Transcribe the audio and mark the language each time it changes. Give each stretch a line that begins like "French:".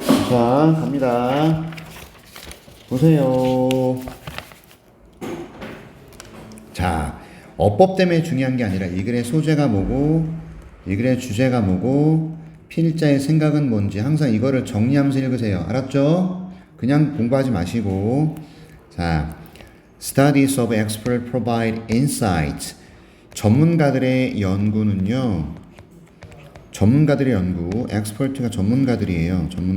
Korean: 자, 갑니다. 보세요. 자, 어법 때문에 중요한 게 아니라 이 글의 소재가 뭐고 이 글의 주제가 뭐고 필자의 생각은 뭔지 항상 이거를 정리하면서 읽으세요. 알았죠? 그냥 공부하지 마시고.
English: 자, Studies of expert provide insights.
Korean: 전문가들의 연구는요. 전문가들의 연구, expert가 전문가들이에요.